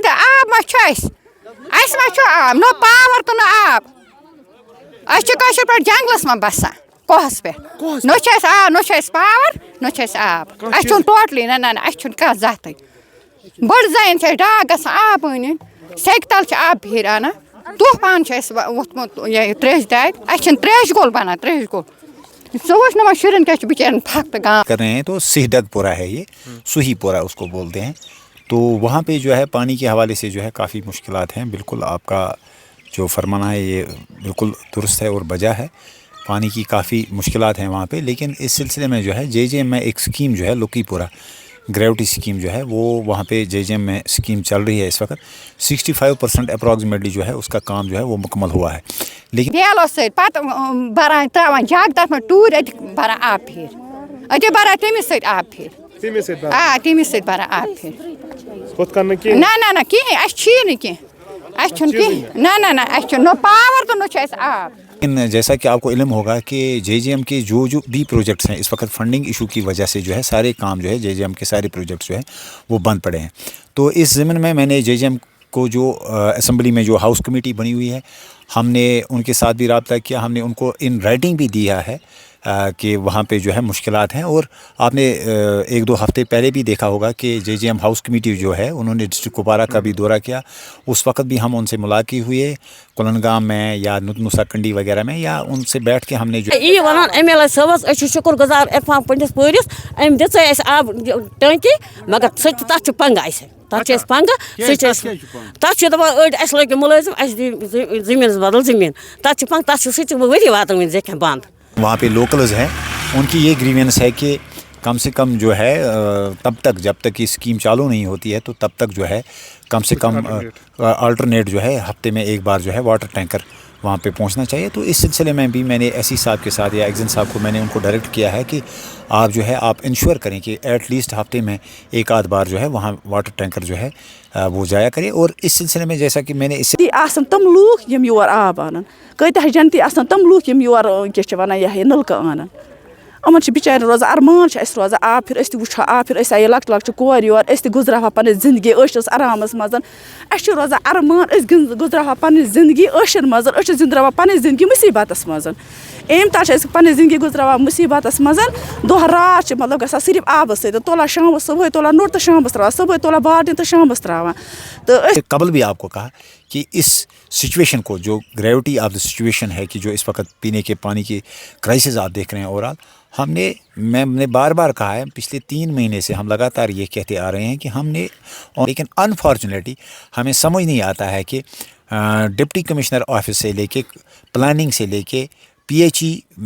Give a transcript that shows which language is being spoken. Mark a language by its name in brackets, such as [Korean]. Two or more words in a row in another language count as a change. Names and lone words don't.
[Kashmiri] آب ما چھُ اَسہِ ما چھُ آب نہ پاوَر تہٕ نہ آب أسۍ چھِ کٲشِر پٲٹھۍ جنٛگلَس منٛز بَسان کوہَس پٮ۪ٹھ نہ چھُ اَسہِ آب نہ چھُ اَسہِ پاوَر نہ چھُ اَسہِ آب اَسہِ چھُنہٕ ٹوٹلی نہ اَسہِ چھُنہٕ کانٛہہ زاتھٕے بٔڑ زَنٮ۪ن چھِ اَسہِ ڈاکھ گژھان آب أنۍ سیٚکہِ تَل چھِ آب پھیٖرۍ اَنان طوٗفان چھُ اَسہِ ووٚتھمُت یہِ ترٛیشہِ دارِ اَسہِ چھِنہٕ ترٛیشہِ گول بَنان ترٛیشہِ گول ژٕ وٕچھ نہٕ وۄنۍ شُرٮ۪ن کیٛاہ چھُ بِچارٮ۪ن پھَکھ تہٕ گام [Urdu] کر رہے ہیں تو سہڈگ پورہ ہے یہ سوہی پورہ اس کو بولتے ہیں تو وہاں پہ جو ہے پانی کے حوالے سے جو ہے کافی مشکلات ہیں بالکل آپ کا جو فرمانا ہے یہ بالکل درست ہے اور بجا ہے پانی کی کافی مشکلات ہیں وہاں پہ لیکن اس سلسلے میں جو ہے جے جے ایم میں ایک اسکیم جو ہے لکی پورہ [English] gravity scheme [Urdu] جو ہے وہ وہاں پہ جے جے ایم میں اسکیم چل رہی ہے اس وقت 65% اپراکسیمیٹلی جو ہے اس کا کام جو ہے وہ مکمل ہوا ہے لیکن [Kashmiri] ڈیلو سۭتۍ پَتہٕ بَران ترٛاوان جگ تَتھ منٛز ٹوٗرۍ اَتہِ بَران آب پھیٖرۍ اَتہِ بَران تٔمِس سۭتۍ آب پھیٖرۍ تٔمِس سۭتۍ بَران آب پھیٖرۍ نہ کِہیٖنۍ اَسہِ چھِی نہٕ کینٛہہ اَسہِ چھُنہٕ کِہیٖنۍ نہ اَسہِ چھُنہٕ نہ پاوَر تہٕ نہ چھُ اَسہِ آب [Urdu] لیکن جیسا کہ آپ کو علم ہوگا کہ جے جے ایم کے جو بھی پروجیکٹس ہیں اس وقت [English] funding issue [Urdu] کی وجہ سے جو ہے سارے کام جو ہے جے جے ایم کے سارے پروجیکٹس جو ہے وہ بند پڑے ہیں تو اس ضمن میں نے جے جے ایم کو جو اسمبلی میں جو [English] house committee [Urdu] بنی ہوئی ہے ہم نے ان کے ساتھ بھی رابطہ کیا ہم نے ان کو [English] in writing [Urdu] بھی دیا ہے کہ وہاں پہ جو ہے مشکلات ہیں اور آپ نے 1-2 ہفتے پہلے بھی دیکھا ہوگا کہ جے جے ایم [English] house committee [Urdu] جو ہے انہوں نے ڈسٹرکٹ کپوارہ کا بھی دورہ کیا اس وقت بھی ہم ان سے ملاقات ہوئی ہے کلنگام میں یا نوسا کنڈی وغیرہ میں یا ان سے بیٹھ کے ہم نے جو [Kashmiri] یی وَنان ایم ایل اے صٲبَس أسۍ چھِ شُکُر گُزار عرفان پنٛڈِس پوٗرِس أمۍ دِژے اَسہِ آب ٹٲنٛکی مگر تَتھ چھُ پنٛگہٕ اَسہِ تَتھ چھِ اَسہِ پنٛگہٕ سُہ چھِ اَسہِ تَتھ چھِ دَپان أڑۍ اَسہِ لٲگِو مُلٲزِم اَسہِ دِیِو زٔمیٖنَس بدل زٔمیٖن تَتھ چھِ پنٛگہٕ تَتھ چھِ سُہ تہِ ؤری واتان وٕنہِ زیٚکھٮ۪ن بنٛد [Urdu] وہاں پہ لوکلز ہیں ان کی یہ گریوینس ہے کہ کم سے کم جو ہے تب تک جب تک یہ اسکیم چالو نہیں ہوتی ہے تو تب تک جو ہے کم سے کم آلٹرنیٹ جو ہے ہفتے میں ایک بار جو ہے [English] water tanker [Urdu] وہاں پہ پہنچنا چاہیے تو اس سلسلے میں بھی میں نے ایس سی صاحب کے ساتھ یا ایگزن صاحب کو میں نے ان کو ڈائریکٹ کیا ہے کہ آپ جو ہے آپ انشور کریں کہ [English] at least [Urdu] ہفتے میں ایک آدھ بار جو ہے وہاں [English] water tanker [Urdu] جو ہے وہ جایا کرے اور اس سلسلے میں جیسا کہ میں نے اس سے [Kashmiri] آسان تم لوٗکھ یِم یور آب اَنان کۭتیاہ جنتی آسان تم لوٗکھ یِم یور کیٛاہ چھِ وَنان یہِ ہا یہِ نلکہٕ اَنان یِمن چھِ بِچارٮ۪ن روزان ارمان چھِ اَسہِ روزان آب پھِر أسۍ تہِ وٕچھو آب پھِر أسۍ آیہِ لۄکچہِ لۄکچہِ کورِ یور أسۍ تہِ گُزراوہو پنٕنۍ زندگی عٲشرَس آرامَس منٛز اَسہِ چھُ روزان ارمان أسۍ گُزراوہو پنٕنۍ زندگی عٲشَن منٛز أسۍ چھِ زِندراوان پنٕنۍ زندگی مُصیٖبتَس منٛز اَمہِ تَل چھِ أسۍ پنٕنۍ زندگی گُزراوان مُصیٖبتَس منٛز دۄہ راتھ چھِ مطلب گژھان صرف آبَس سۭتۍ تُلان شامَس صُبحٲے تُلان نوٚٹ تہٕ شامَس ترٛاوان صُبحٲے تُلان بالٹیٖن تہٕ شامَس ترٛاوان تہٕ أسۍ [Urdu] قبل بھی آپ کو کہا کہ اس سچویشن کو جو [English] gravity of the situation [Urdu] ہے کہ جو اس وقت پینے کے پانی کی کرائسس آپ دیکھ رہے ہیں [English] over all [Urdu] میں نے بار بار کہا ہے پچھلے 3 مہینے سے ہم لگاتار یہ کہتے آ رہے ہیں کہ ہم نے لیکن انفارچونیٹلی ہمیں سمجھ نہیں آتا ہے کہ [English] deputy commissioner office [Urdu] سے لے کے پلاننگ سے لے کے پی ایچ ای